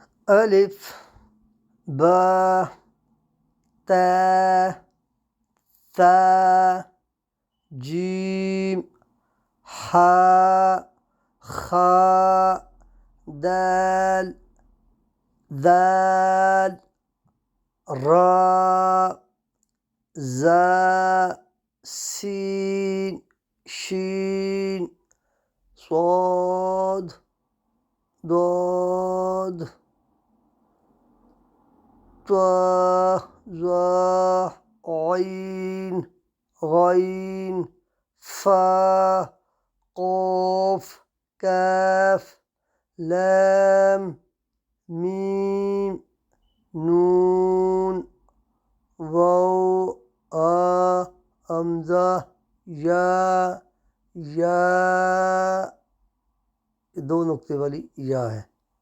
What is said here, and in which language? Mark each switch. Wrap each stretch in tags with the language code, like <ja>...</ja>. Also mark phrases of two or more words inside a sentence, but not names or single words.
<ar>ألف با تا ثا جيم حا خا دال ذال را زا سين شين صاد ضاد طا ظا عين غين فا قاف كاف لام ميم نون</ar> <ur>واو ہمزہ یا، یے دو نقطے والی یا ہے.</ur>